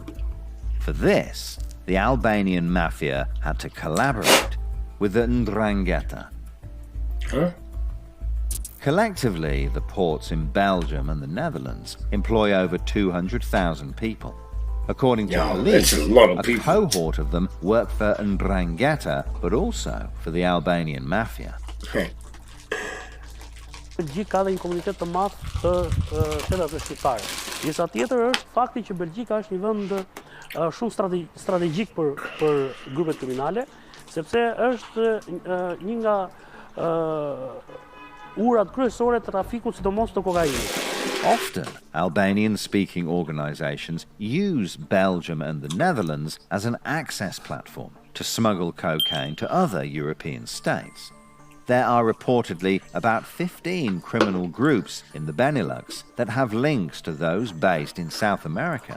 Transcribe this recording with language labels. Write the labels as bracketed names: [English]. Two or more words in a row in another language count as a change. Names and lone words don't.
[English] For this, the Albanian Mafia had to collaborate with the Ndrangheta. Huh? Collectively, the ports in Belgium and the Netherlands employ over 200,000 people. According to police, that's a lot of people. Cohort of them work for Ndrangheta, but also for the Albanian Mafia. [Albanian] Belgjika ka dhe një komunitet të madh të shtetave shqiptare. Disa tjetër është fakti që Belgjika është një vend shumë strategjik për grupet kriminale, sepse është një nga urat kryesore të trafikut, sidomos të kokainit. [English] Often, Albanian-speaking organizations use Belgium and the Netherlands as an access platform to smuggle cocaine to other European states. There are reportedly about 15 criminal groups in the Benelux that have links to those based in South America.